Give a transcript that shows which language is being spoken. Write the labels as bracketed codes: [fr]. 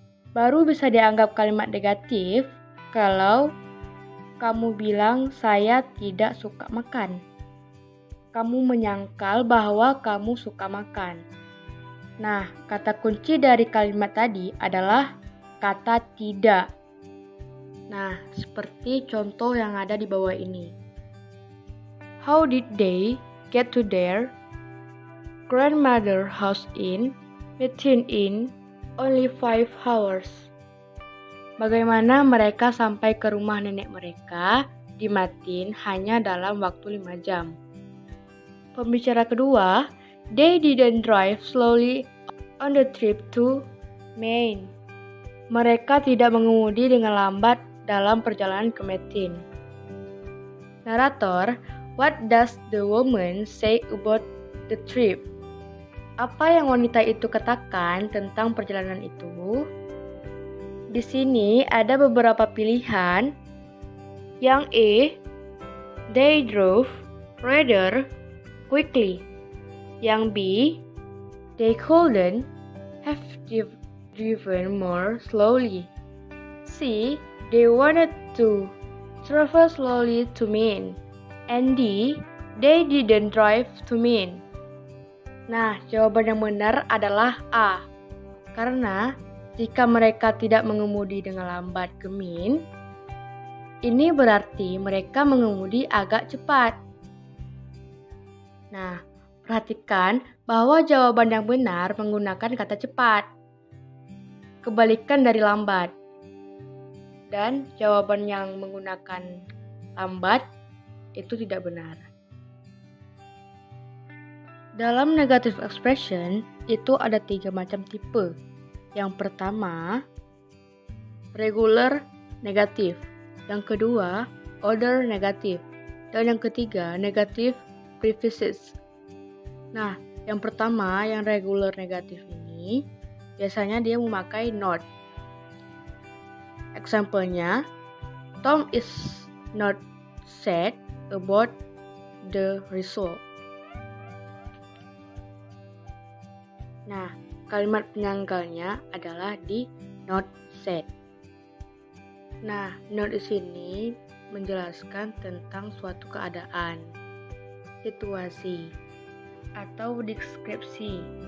[id] Baru bisa dianggap kalimat negatif kalau kamu bilang saya tidak suka makan. Kamu menyangkal bahwa kamu suka makan. Nah, kata kunci dari kalimat tadi adalah kata tidak. Nah, seperti contoh yang ada di bawah ini. [en] How did they get to their grandmother house within only 5 hours? [id] Bagaimana mereka sampai ke rumah nenek mereka di Matin hanya dalam waktu 5 jam? Pembicara kedua, [en] they didn't drive slowly on the trip to Maine. [id] Mereka tidak mengemudi dengan lambat dalam perjalanan ke Matin. [en] Narator, what does the woman say about the trip? [id] Apa yang wanita itu katakan tentang perjalanan itu? Di sini ada beberapa pilihan. [en] Yang A, they drove rather quickly. Yang B, they couldn't have driven more slowly. C, they wanted to travel slowly to Maine. And D, they didn't drive to Maine. [id] Nah, jawaban yang benar adalah A. Karena jika mereka tidak mengemudi dengan lambat ke Maine, ini berarti mereka mengemudi agak cepat. Nah, perhatikan bahwa jawaban yang benar menggunakan kata cepat. Kebalikan dari lambat. Dan jawaban yang menggunakan lambat itu tidak benar. Dalam [en] negative expression [id] itu ada 3 macam tipe. Yang pertama, regular negatif. Yang kedua, order negatif. Dan yang ketiga, negative prefixes. Nah, yang pertama, yang regular negatif ini biasanya dia memakai not. [en] Example-nya, Tom is not sad about the result. [id] Nah, kalimat penyangkalnya adalah di not sad. Nah, not di sini menjelaskan tentang suatu keadaan, situasi, atau deskripsi.